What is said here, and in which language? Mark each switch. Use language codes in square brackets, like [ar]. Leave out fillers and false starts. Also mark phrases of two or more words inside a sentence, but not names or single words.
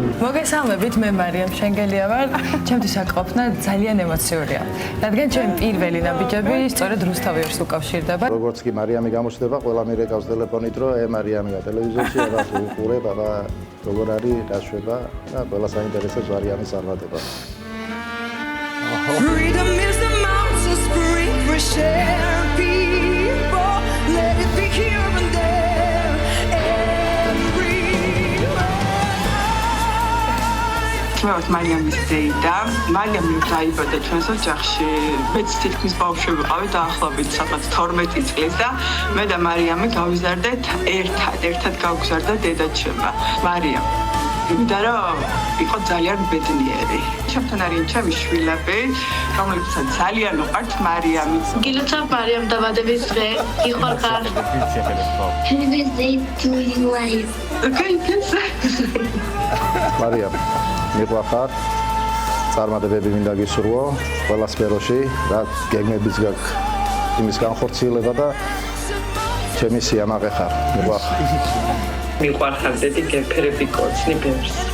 [ka] მოგესალმებით, მე მარიამ შენგელია ვარ. ჩემთვის აკყოფნა ძალიან ემოციურია. რადგან ჩემი პირველი ნაბიჯები სწორედ რუსთავიერს უკავშირდება. როგორც კი მარიამი გამოჩნდება, ყველა მირეკავს ტელეფონით, რომ მარიამია ტელევიზორში, რაღაც უყურებ, აბა როგორ არის, რა შვება და ყველა საინტერესებს მარიამის წარმატება. [en] Freedom is the mountains spring fresh air people let it be here and there [ka] ვარ მარიამის დეიდა. მარიამი დაიბადა ჩვენს ოჯახში. მეც თითქმის ბავშვი ვიყავი დაახლოებით სადღაც 12 წლის და მე და მარიამი გავიზარდეთ ერთად გავგზარდა დედაჩემმა. მარიამ იმიტომ რომ იყო ძალიან ბედნიერი. ჩემთან არიან ჩემი შვილები, რომლებსაც ძალიან უყვართ მარიამი. გილოცავ მარიამ დაბადების დღე, გიხვალხარ. [en] Happy birthday to you life. Okay, thanks. [ka] მარიამ, მიყვარხარ. წარმატებები მინდა გისურვო ყველა სფეროში, რა გეგმებიც გაქვს იმის განხორციელება და ჩემი სიამაყე ხარ. მიყვარხარ. მიყვარხარ დედი გეფერები კოცნი ბევრს.